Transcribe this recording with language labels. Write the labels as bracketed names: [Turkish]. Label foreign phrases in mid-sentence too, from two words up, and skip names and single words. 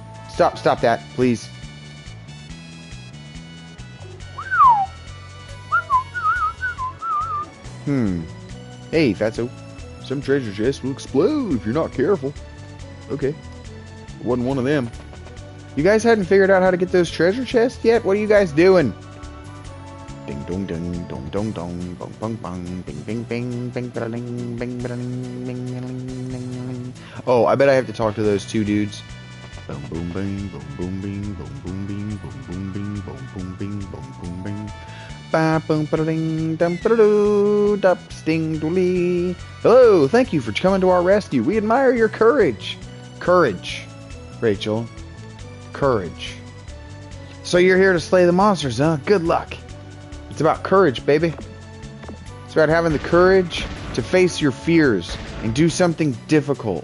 [English] Stop that, please. Hey, Fatso. Some treasure chest will explode if you're not careful. Okay. Wasn't one of them. You guys hadn't figured out how to get those treasure chests yet? What are you guys doing? Ding dong ding dong dong dong bong bong bong bing bing bing bing bing bing bing bing. Oh, I bet I have to talk to those two dudes. Boom boom bing boom boom bing boom boom bing boom boom bing boom boom bing boom boom bing. Ba boom ba ding dum ba doo dup sting dooley. Hello, thank you for coming to our rescue. We admire your courage. Courage, Rachel. courage. So you're here to slay the monsters, huh? Good luck. It's about courage, baby. It's about having the courage to face your fears and do something difficult.